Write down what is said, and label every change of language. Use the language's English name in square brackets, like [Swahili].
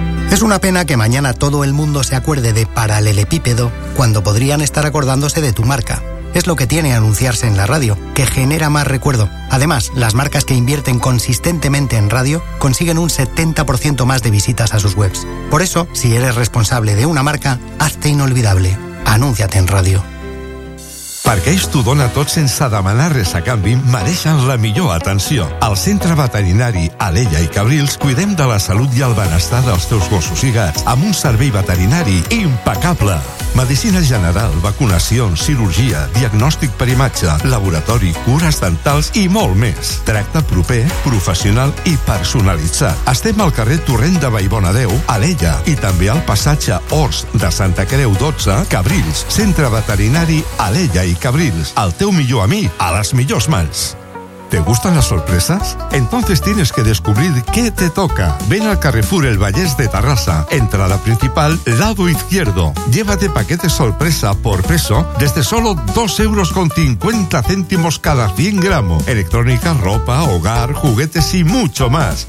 [Spanish] Es una pena que mañana todo el mundo se acuerde de paralelepípedo cuando podrían estar acordándose de tu marca. Es lo que tiene anunciarse en la radio, que genera más recuerdo. Además, las marcas que invierten consistentemente en radio consiguen un 70% más de visitas a sus webs. Por eso, si eres responsable de una marca, hazte inolvidable. Anúnciate en radio. [Catalan] Parqueix tu dona tots en Sadamanà Resacanvi, mereixen la millor atenció. Al centre veterinari Alella i Cabrils cuidem de la salut i el benestar dels teus gossos i gats amb un servei veterinari impecable. Medicina general, vacunacions, cirurgia, diagnòstic per imatge, laboratori, cures dentals i molt més. Tracte proper, professional i personalitzat. Estem al carrer Torrent de Vallbona 10, Alella, i també al passatge Horts de Santa Creu 12, Cabrils. Centre veterinari Alella i Cabrils. El teu millor amic a les millors mans. [Spanish] ¿Te gustan las sorpresas? Entonces tienes que descubrir qué te toca. Ven al Carrefour El Vallès de Terrassa. Entrada principal, lado izquierdo. Llévate paquete sorpresa por peso desde solo 2,50 € cada 100 gramos. Electrónica, ropa, hogar, juguetes y mucho más.